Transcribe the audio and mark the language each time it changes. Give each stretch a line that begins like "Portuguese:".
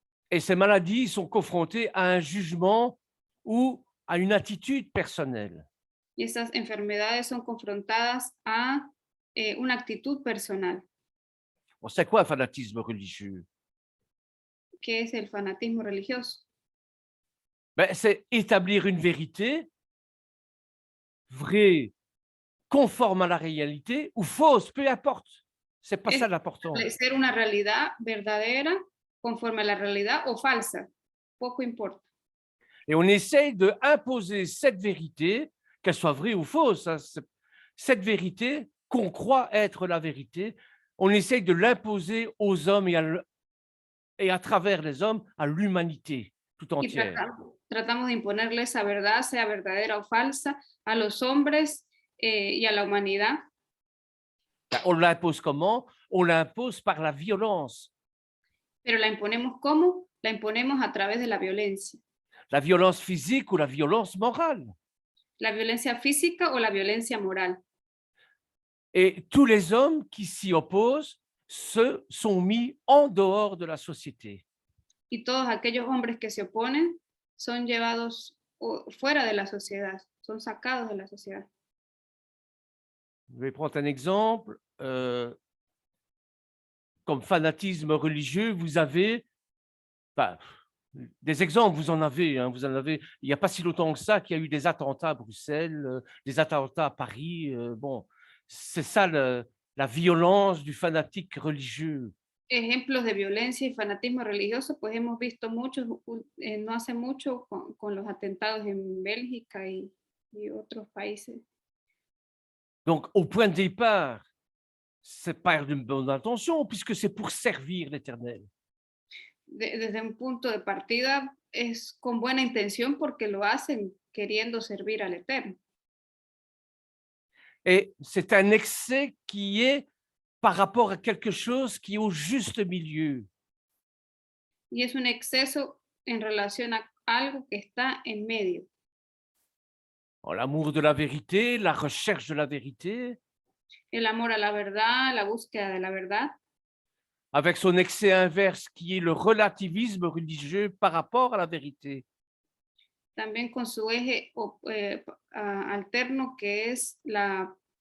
French: Et ces maladies sont confrontées à un jugement ou à une attitude personnelle.
Spanish: Y esas enfermedades son confrontadas a una actitud personal.
French: Bon, c'est quoi un fanatisme religieux?
Spanish: ¿Qué es el fanatismo religioso?
French: Ben, c'est établir une vérité vraie, conforme à la réalité, ou fausse, peu importe. C'est pas ça l'important.
Spanish: Ser una realidad verdadera conforme a la realidad o falsa, poco importa.
French: Et on essaye d'imposer cette vérité, qu'elle soit vraie ou fausse, hein, cette vérité qu'on croit être la vérité, on essaye de l'imposer aux hommes et à travers les hommes à l'humanité tout entière.
Spanish: Tratamos de imponerle esa verdad, sea verdadera o falsa, a los hombres y a la humanidad.
French: On l'impose comment? On l'impose par la violence.
Spanish: Pero la imponemos ¿cómo? La imponemos a través de la violencia.
French: La violence physique ou la violence morale.
Spanish: La violencia física o la violencia moral.
French: Et tous les hommes qui s'y opposent sont mis en dehors de la société.
Spanish: y todos aquellos hombres que se oponen son llevados fuera de la sociedad, son sacados de la sociedad.
French: Je vais prendre un exemple. Comme fanatisme religieux, vous avez, enfin, des exemples, vous en avez, hein, vous en avez. Il n'y a pas si longtemps que ça qu'il y a eu des attentats à Bruxelles, des attentats à Paris. Bon, c'est ça la violence du fanatique religieux.
Spanish: Ejemplos de violencia y fanatismo religioso, pues hemos visto muchos, no hace mucho con los atentados en Bélgica y otros países.
French: Donc, au point de départ, c'est pas d'une bonne intention, puisque c'est pour servir l'Éternel.
Spanish: Desde un punto de partida es con buena intención porque lo hacen queriendo servir al Eterno.
French: Et c'est un excès qui est par rapport à quelque chose qui est au juste milieu.
Spanish: Y es un exceso en relación a algo que está en medio.
French: L'amour de la vérité, la recherche de la vérité,
Spanish: El amor a la verdad, la búsqueda de la verdad,
French: avec son excès inverse qui est le relativisme religieux par rapport à la vérité.
Spanish: también con su eje alterno que es la...